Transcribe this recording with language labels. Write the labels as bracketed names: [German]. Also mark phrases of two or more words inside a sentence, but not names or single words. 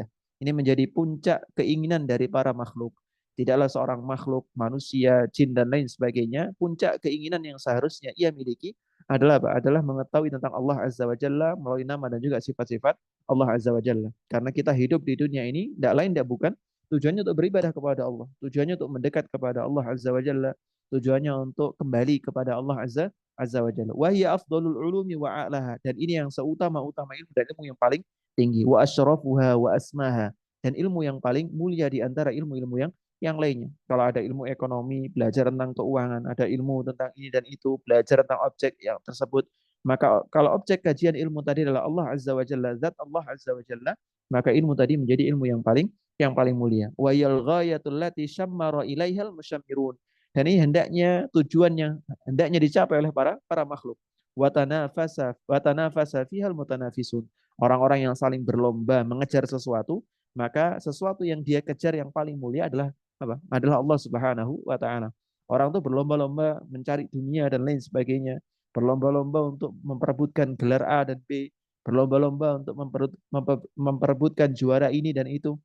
[Indonesian] Ini menjadi puncak keinginan dari para makhluk. Tidaklah seorang makhluk, manusia, jin, dan lain sebagainya, puncak keinginan yang seharusnya ia miliki adalah apa? Adalah mengetahui tentang Allah [Arabic] عز وجل [Indonesian] melalui nama dan juga sifat-sifat Allah [Arabic] عز وجل. [Indonesian] Karena kita hidup di dunia ini, tidak lain tidak bukan, tujuannya untuk beribadah kepada Allah, tujuannya untuk mendekat kepada Allah [Arabic] عز وجل, [Indonesian] tujuannya untuk kembali kepada Allah [Arabic] عز وجل. وهي أفضل العلوم وأعلاها. [Indonesian] Dan ini yang seutama-utama ilmu dan ilmu yang paling tinggi. [Arabic] وأشرفها وأسماها. [Indonesian] Dan ilmu yang paling mulia di antara ilmu-ilmu yang lainnya. Kalau ada ilmu ekonomi, belajar tentang keuangan, ada ilmu tentang ini dan itu, belajar tentang objek yang tersebut. Maka kalau objek kajian ilmu tadi adalah Allah [Arabic] عز وجل, [Indonesian] zat Allah [Arabic] عز وجل, [Indonesian] maka ilmu tadi menjadi ilmu yang paling mulia. [Arabic] وهي الغاية التي شمر إليها المشمرون. [Indonesian] Dan ini tujuan yang hendaknya dicapai oleh para makhluk. [Arabic] وتنافس فيها المتنافسون. [Indonesian] Orang-orang yang saling berlomba mengejar sesuatu, maka sesuatu yang dia kejar yang paling mulia adalah apa? Adalah Allah [Arabic] سبحانه وتعالى. [Indonesian] Orang tuh berlomba-lomba mencari dunia dan lain sebagainya, berlomba-lomba untuk memperebutkan gelar A dan B, berlomba-lomba untuk memperebutkan juara ini dan itu.